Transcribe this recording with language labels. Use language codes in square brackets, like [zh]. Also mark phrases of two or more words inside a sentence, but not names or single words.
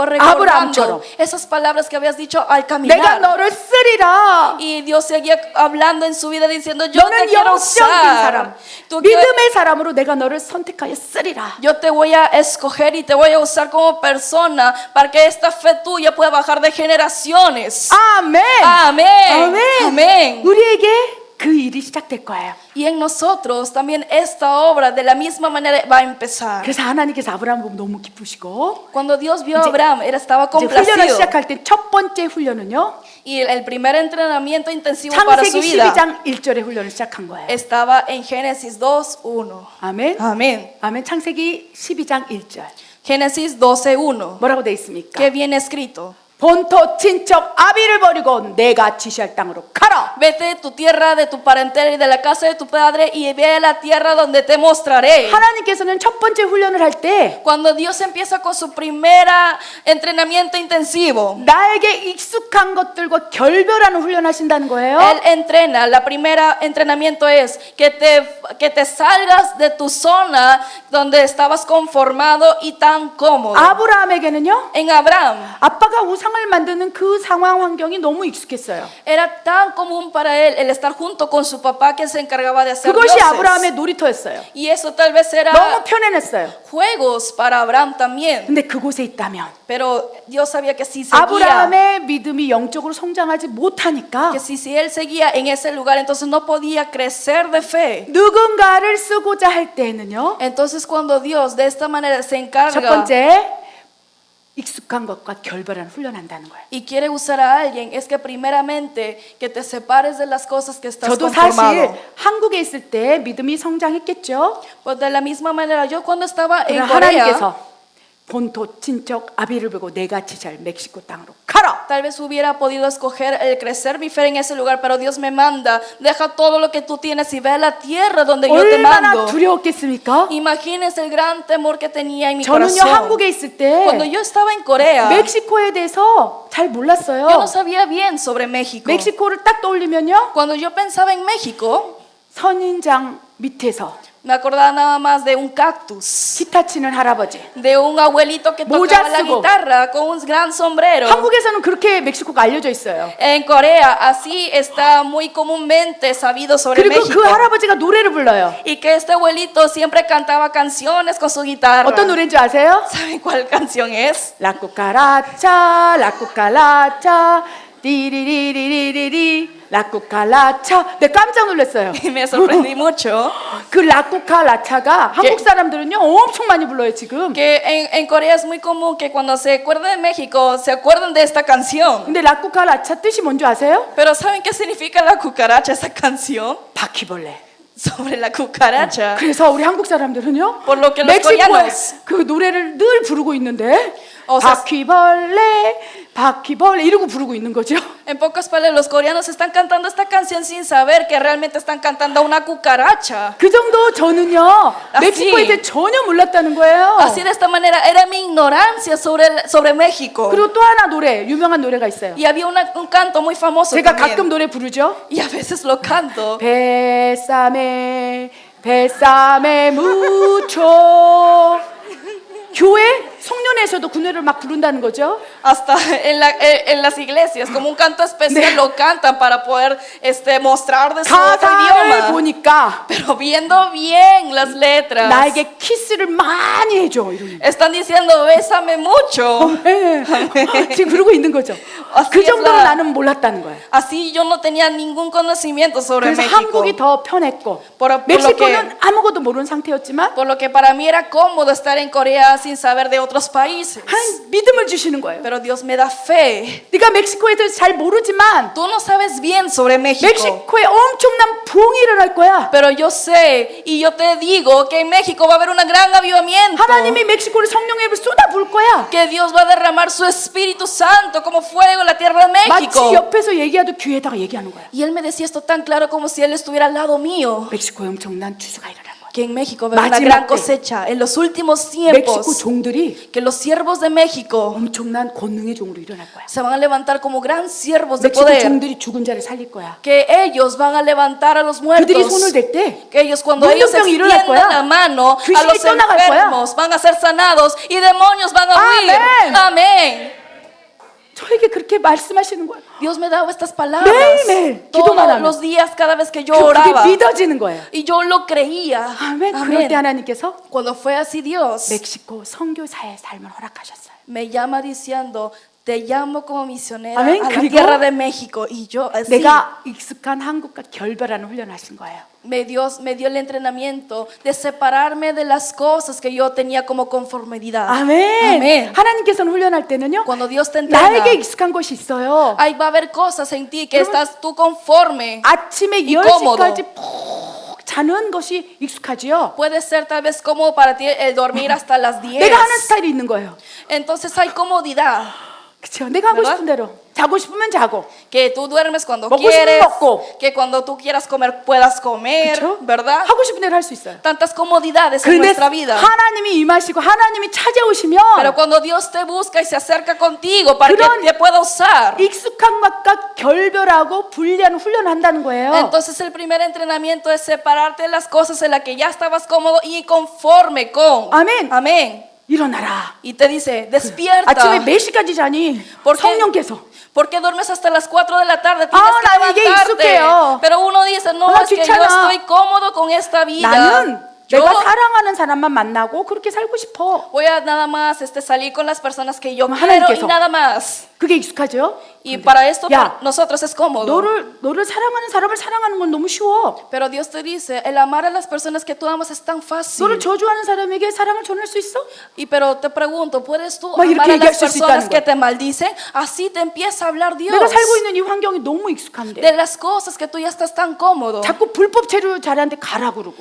[ko] 아브라함처럼. [es] recordando esas palabras que habías dicho al [ko] 내가 [es] caminar. [ko] 너를 쓰리라. [es] Y Dios seguía hablando en su vida diciendo, yo te [ko] 너는 [es] quiero [ko] 영적인 사람, [es] usar. Tú quiero- [ko] 믿음의 사람으로 내가 너를 선택하여 쓰리라. [es] yo te voy a escoger y te voy a usar como persona para que esta fe tuya pueda bajar de generaciones. [ko] 아멘. [es] Amén. [ko] 아멘. [es] Amén. [ko] 우리에게 그 일이 시작될 거예요. [es] Y en nosotros también esta obra de la misma manera va a empezar. [ko] 그래서 하나님께서 아브라함 보면 너무 기쁘시고 [es] Cuando Dios vio a Abraham, él estaba [ko] 이제 훈련을 [es] complacido. [ko] 시작할 때 첫 번째 훈련은요. [es] Y el primer entrenamiento intensivo para su [ko] 창세기 [es] vida [ko] 12장 1절에 훈련을 시작한 거예요. [es] estaba en Génesis 2:1. [ko] 아멘. [es] Amén. [ko] 아멘. 창세기 12장 1절. [es] Génesis 12:1. [ko] 뭐라고 돼 있습니까? [es] Que viene escrito: [ko] 본토 친척 아비를 버리고 내가 지시할 땅으로 가라. [es] Vete de tu tierra, de tu parentela y de la casa de tu padre y ve a la tierra donde te mostraré. [ko] 하나님께서는 첫 번째 훈련을 할 때 [es] Cuando Dios empieza con su primera entrenamiento intensivo, [ko] 나에게 익숙한 것들과 결별하는 훈련하신다는 거예요. [es] Él entrena. La primera entrenamiento es que te salgas de tu zona donde estabas conformado y tan cómodo. [ko] 아브라함에게는요. [es] En Abraham [ko] 아빠가 우상을 만드는 그 상황 환경이 너무 익숙했어요. [es] era tan común para él el estar junto con su papá que se encargaba de hacer [ko] 그것이 [es] dioses. [ko] 아브라함의 놀이터였어요. [es] Y eso tal vez [ko] 너무 [es] era [ko] 편안했어요. [es] juegos para Abraham también. [ko] 근데 그곳에 있다면 [es] Pero Dios sabía que si seguía, [ko] 아브라함의 믿음이 영적으로 성장하지 못하니까 [es] que si él seguía en ese lugar, entonces no podía crecer de fe. [ko] 누군가를 쓰고자 할 때는요. [es] Entonces cuando Dios de esta manera se [ko] 첫 [es] encarga [ko] 번째 익숙한 것과 결별하는 훈련한다는 거예요. [es] y quiere usar a alguien, es que primeramente que te separes de las cosas que estás [ko] 저도 사실 [es] conformado. [ko] 한국에 있을 때 믿음이 성장했겠죠. [es] Pues de la misma manera, yo cuando estaba en [ko] 그러나 [es] Corea, [ko] 하나님께서 본토 친척 아비를 보고 내가 지시할 멕시코 땅으로 가라. [es] tal vez hubiera podido escoger el crecer mi fe en ese lugar, pero Dios me manda, deja todo lo que tú tienes y ve a la tierra donde yo te [ko] 얼마나 [es] mando. [ko] 두려웠겠습니까? [es] Imagínense el gran temor que tenía en mi [ko] 저는요 [es] corazón. [ko] 한국에 있을 때 [es] Cuando yo estaba en Corea, [ko] 멕시코에 대해서 잘 [es] yo no [ko] 몰랐어요. [es] sabía bien sobre México. [ko] 멕시코를 딱 떠올리면요 [es] Cuando yo pensaba en México, [ko] 선인장 밑에서 [es] me acordaba nada más de un cactus, [ko] 기타 치는 할아버지. [es] de un abuelito que [ko] 모자 [es] tocaba la [ko] 쓰고. [es] guitarra con un gran sombrero. [ko] 한국에서는 그렇게 멕시코가 알려져 있어요. [es] En Corea, así está muy comúnmente sabido sobre [ko] 그리고 [es] México. [ko] 그 할아버지가 노래를 불러요. [es] Y que este abuelito siempre cantaba canciones con su guitarra. [ko] 어떤 노래인지 아세요? [es] ¿Saben cuál canción es? La cucaracha, la cucaracha, 디리리리리리리, la cucaracha. [ko] 네, 깜짝 놀랐어요. [es] Y me sorprendí mucho [ko] 그 라쿠카라차가 한국 사람들은요 엄청 많이 불러요 지금. [es] que en Corea es muy común que cuando se acuerden de México se acuerden de esta canción. [ko] 근데 라쿠카라차 뜻이 뭔지 아세요? [es] Pero ¿saben qué significa la cucaracha, esa canción? [ko] 바퀴벌레. [es] Sobre la cucaracha. [ko] 그래서 우리 한국 사람들은요 [es] Por lo que los [ko] 멕시코에 [es] coreanos. [ko] 그 노래를 늘 부르고 있는데 [es] O sea, [ko] 바퀴벌레 바퀴벌레 이러고 부르고 있는 거죠. [es] En pocas palabras, los coreanos están cantando esta canción sin saber que realmente están cantando una cucaracha. [ko] 그 정도 저는요 멕시코에 대해 전혀 몰랐다는 거예요. [es] Así de esta manera era mi ignorancia sobre México. [ko] 그리고 또 하나 노래 유명한 노래가 있어요. [es] Y había un canto muy famoso [ko] 제가 [es] también. [ko] 가끔 노래 부르죠. [es] Y a veces lo canto. [ko] 뱃삼에 뱃삼에 묻혀 교회 성년회에서도 그 노래를 막 부른다는 거죠. [es] Hasta en las iglesias, como un canto especial, lo cantan para poder mostrar de su otro [ko] 가사를 [es] idioma. [ko] 보니까 [es] Pero viendo bien las letras, [ko] 나에게 키스를 많이 해줘 이러는. [es] están diciendo, bésame mucho. [ko] 네. 지금 그러고 있는 거죠. [es] Así [ko] 그 [es] es [ko] 정도로 [es] la- [ko] 나는 몰랐다는 거예요. [es] Así yo no tenía ningún conocimiento sobre [ko] 그래서 [es] México. [ko] 한국이 더 편했고 [es] por lo [ko] 멕시코는 아무것도 모르는 상태였지만 [es] Por lo que para mí era cómodo estar en Corea sin saber de otros países. [ko] 하나님 믿음을 주시는 거예요. [es] Pero Dios me da fe. [ko] 네가 멕시코에 대해서 잘 모르지만 [es] Tú no sabes bien sobre México. [ko] 멕시코에 엄청난 부흥이 일어날 거야. [es] Pero yo sé y yo te digo que en México va a haber un gran avivamiento. [ko] 하나님이 멕시코를 성령의 불 쏟아 부을 거야. [es] Que Dios va a derramar su Espíritu Santo como fuego en la tierra de [ko] 마치 [es] México. [ko] 옆에서 얘기하도 귀에다가 얘기하는 거야. [es] Y él me decía esto tan claro como si él estuviera al lado mío. [ko] 멕시코에 엄청난 추수가 일어날 거야. [es] Que en México va a haber una [ko] 마지막 [es] gran [ko] 때 [es] cosecha. En los últimos [ko] 멕시코 [es] tiempos, [ko] 종들이 [es] que los siervos de México [ko] 엄청난 권능의 종으로 일어날 거야. [es] se van a levantar como gran siervos de [ko] 멕시코 [es] poder. [ko] 종들이 죽은 자를 살릴 거야. [es] Que ellos van a levantar a los [ko] 그들이 [es] muertos. [ko] 손을 댈 때 [es] Que ellos cuando [ko] 문둥병이 [es] ellos [ko] 일어날 [es] extiendan [ko] 거야. [es] la mano a [ko] 귀신이 [es] los [ko] 떠나갈 거야. [es] enfermos van a ser sanados y demonios van a huir. Amén. Amén. [ko] 저에게 그렇게 말씀하시는 거야. [es] Dios me daba estas palabras [ko] 매일매일 기도만 [es] todos [ko] 하면. [es] los días cada vez que yo [ko] 그게 [es] oraba. [ko] 믿어지는 거예요. [es] Y yo lo creía. [ko] 아멘. 그럴 때 [es] Amén. [ko] 하나님께서 [es] Cuando fue así Dios [ko] 멕시코 선교사의 삶을 허락하셨어요. [es] me llama diciendo, te llamo como misionera Amén. a la [ko] 그리고 [es] tierra de México. Y yo así [ko] 내가 익숙한 한국과 결별하는 훈련을 하신 거예요. [es] me dio el entrenamiento de separarme de las cosas que yo tenía como conformidad. [ko] 아멘. [es] Amén. [ko] 하나님께서는 훈련할 때는요. [es] Cuando Dios te entrena, [ko] 나에게 익숙한 것이 있어요. [es] ahí va a haber cosas en ti que [ko] 그러면- [es] estás tú conforme. [ko] 아침에 [es] y cómodo. [ko] 10시까지 푹 자는 것이 익숙하지요. [es] Puede ser tal vez cómodo para ti el dormir hasta las 10. [ko] 내가 하는 스타일이 있는 거예요. [es] Entonces hay comodidad. [ko] 그렇죠. 내가 하고 [es] ¿verdad? [ko] 싶은 대로 자고 싶으면 자고. [es] Que tú duermes cuando [ko] 먹고 싶으면 [es] quieres. [ko] 먹고. [es] Que cuando tú quieras comer puedas comer. [ko] 그렇죠? [es] ¿Verdad? [ko] 하고 싶은 대로 할 수 있어요. [es] Tantas comodidades en [ko] 그런데 [es] nuestra vida. [ko] 하나님이 임하시고 하나님이 찾아오시면 [es] Pero cuando Dios te busca y se acerca contigo para [ko] 그런- [es] que te pueda usar. [ko] 익숙한 것과 결별하고 분리하는 훈련을 한다는 거예요. [es] Entonces el primer entrenamiento es separarte de las cosas en las que ya estabas cómodo y conforme con. [ko] 아멘. [es] Amén. [ko] 일어나라. [es] Y te dice, despierta. [ko] 아침에 몇 시까지 자니? [es] ¿Por qué? 성령께서. ¿Por qué duermes hasta las 4 de la tarde? Tienes Ah, que [ko] 나 이게 [es] levantarte. [ko] 익숙해요. [es] Pero uno dice, no, [ko] 나 [es] es que yo [ko] 귀찮아. [es] estoy cómodo con esta vida. [ko] 나는 [es] Yo [ko] 내가 사랑하는 사람만 만나고 그렇게 살고 싶어. [es] voy a nada más salir con las personas que yo [ko] 그럼 [es] quiero y [ko] 하나님께서 [es] nada más. [ko] 그게 익숙하죠? [es] Y para esto [ko] 야, [es] para nosotros es cómodo. [ko] 너를 사랑하는 사람을 사랑하는 건 너무 쉬워. [es] Pero Dios te dice, el amar a las personas que tú amas es tan fácil. [ko] 너를 저주하는 사람에게 사랑을 전할 수 있어? [es] Pero te pregunto, ¿puedes tú [ko] 막 [es] amar [ko] 이렇게 [es] a las [ko] 얘기할 수 [es] personas [ko] 있다는 [es] que [ko] 거야. [es] te maldicen? Así te empieza a hablar Dios [ko] 내가 살고 있는 이 환경이 너무 익숙한데 [es] de las cosas que tú ya estás tan cómodo. [ko] 자꾸 불법 체류자한테 가라 그러고